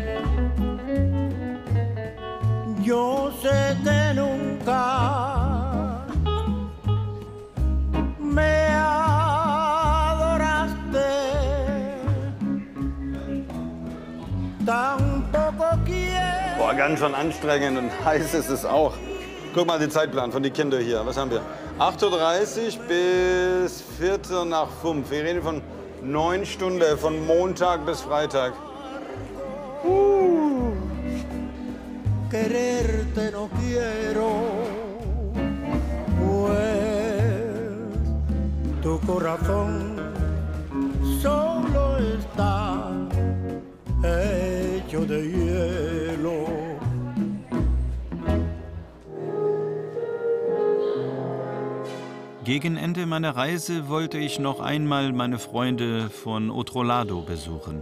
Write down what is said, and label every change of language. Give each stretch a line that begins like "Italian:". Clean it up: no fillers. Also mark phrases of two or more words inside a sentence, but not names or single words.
Spanish: Yo sé que nunca me adoraste. Tampoco quiero.
German: Boah, ganz schön anstrengend und heiß ist es auch. Guck mal den Zeitplan von den Kindern hier. Was haben wir? 8:30 Uhr bis 4:45. Wir reden von 9 Stunden, von Montag bis Freitag.
Spanish: Quererte no quiero, pues tu corazón solo está hecho de hielo.
German: Gegen Ende meiner Reise wollte ich noch einmal meine Freunde von Otro Lado besuchen.